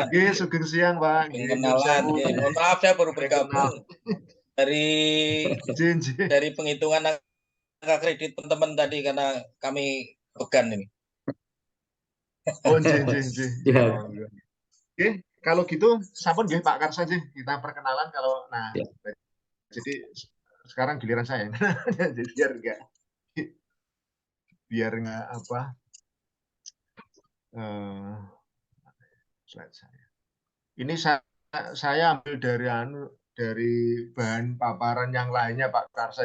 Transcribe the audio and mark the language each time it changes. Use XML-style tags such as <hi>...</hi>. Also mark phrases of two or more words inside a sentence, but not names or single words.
<jv>Oke, sugeng siang Pak.</jv> <id>Kenalan. Mohon maaf saya baru bergabung dari penghitungan angka kredit teman-teman tadi karena kami began ini. Oh, Oke, kalau gitu</id> <jv>sampun nggih</jv> <id>Pak Karsa nggih, kita perkenalan kalau jadi sekarang giliran saya. Jadi biar enggak apa slide saya. Ini saya ambil dari bahan paparan yang lainnya Pak Karsa.</id>